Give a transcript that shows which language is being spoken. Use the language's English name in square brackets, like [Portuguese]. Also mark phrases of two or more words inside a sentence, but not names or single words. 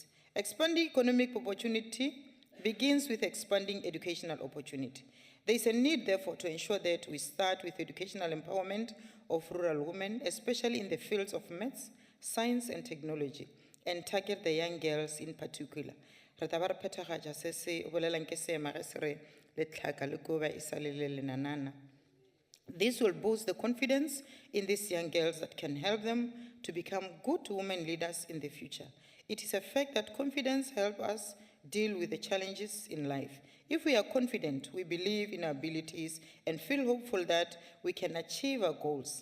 [English] Expanding economic opportunity begins with expanding educational opportunity. There is a need, therefore, to ensure that we start with educational empowerment of rural women, especially in the fields of maths, science, and technology, and target the young girls in particular. [Northern Sotho] Re tla ba re phethagatša se se bolelang ke seema ge se re letlhaka le koba e sa le le lenanana. [English] This will boost the confidence in these young girls that can help them to become good women leaders in the future. It is a fact that confidence helps us deal with the challenges in life. If we are confident, we believe in our abilities and feel hopeful that we can achieve our goals.